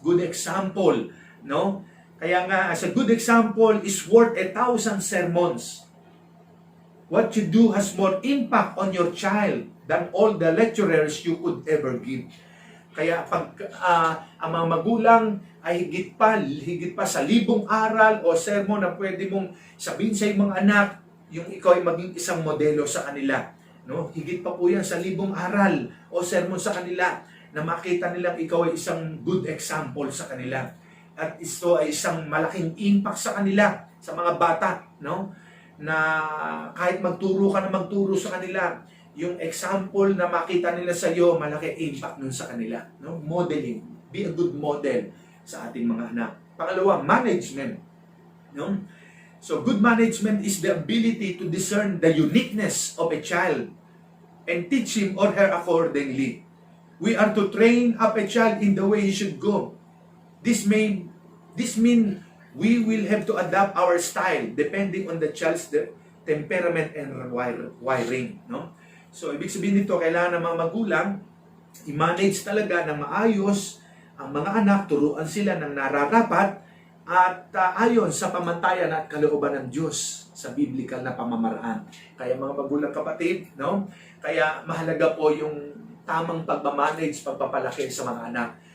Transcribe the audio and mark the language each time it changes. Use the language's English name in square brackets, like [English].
[English] Good example, no? [Filipino] Kaya nga, [English] as a good example is worth 1,000 sermons. What you do has more impact on your child than all the lecturers you could ever give. [Filipino] Kaya pag ang mga magulang ay higit pa sa libong aral o sermon na pwede mong sabihin sa iyong mga anak, yung ikaw ay maging isang modelo sa kanila, no? Higit pa po yan sa libong aral o sermon sa kanila na makita nilang ikaw ay isang [English] good example [Filipino] sa kanila. At ito ay isang malaking impact sa kanila, sa mga bata, no? Na kahit magturo ka na magturo sa kanila, yung example na makita nila sa iyo, malaki impact nun sa kanila, no? Modeling. [English] Be a good model [Filipino] sa ating mga anak. Pangalawa, management, no? [English] So, good management is the ability to discern the uniqueness of a child and teach him or her accordingly. We are to train up a child in the way he should go. This mean we will have to adapt our style depending on the child's temperament and wiring, no? [Filipino] So, ibig sabihin nito, kailangan ng mga magulang i-manage talaga ng maayos ang mga anak, turuan sila ng nararapat at ayon sa pamantayan at kalooban ng Diyos sa biblical na pamamaraan. Kaya mga magulang kapatid, no? Kaya mahalaga po yung tamang pagmamanage, pagpapalaki sa mga anak.